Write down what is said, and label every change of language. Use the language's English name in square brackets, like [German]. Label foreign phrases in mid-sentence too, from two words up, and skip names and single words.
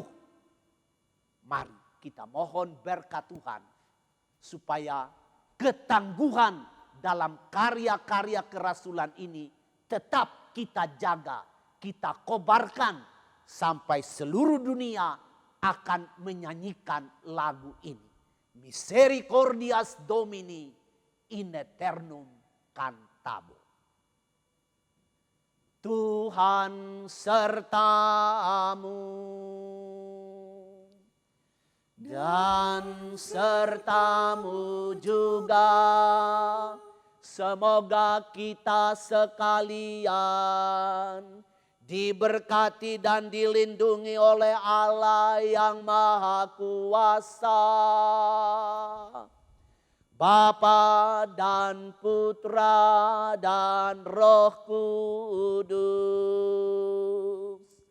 [Indonesian] Mari kita mohon berkat Tuhan supaya ketangguhan dalam karya-karya kerasulan ini tetap kita jaga, kita kobarkan sampai seluruh dunia akan menyanyikan lagu ini. [Latin] Misericordias Domini in aeternum cantabor. [Indonesian] Tuhan sertamu dan sertamu juga. Semoga kita sekalian diberkati dan dilindungi oleh Allah yang Maha Kuasa, Bapa dan Putra dan Roh Kudus.